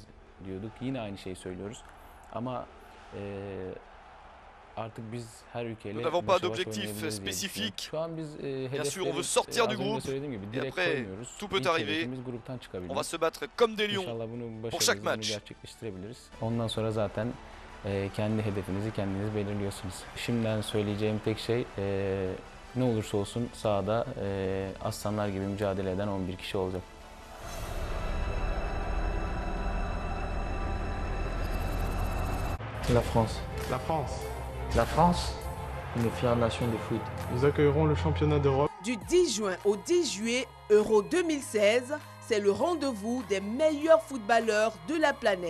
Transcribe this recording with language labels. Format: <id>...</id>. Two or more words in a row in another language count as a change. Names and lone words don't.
<fr>Nous n'avons pas d'objectif spécifique. Bien sûr, on veut sortir du groupe et après, tout peut arriver. On va se battre comme des lions pour chaque match.</fr> <tr>Kendi hedefinizi kendiniz belirliyorsunuz. Şimdiden söyleyeceğim tek şey ne olursa olsun sahada aslanlar gibi mücadele eden 11 kişi olacak.</tr> <fr>La France. La France. La France, une fière nation de foot. Nous accueillerons le championnat d'Europe. Du 10 juin au 10 juillet, Euro 2016, c'est le rendez-vous des meilleurs footballeurs de la planète.</fr>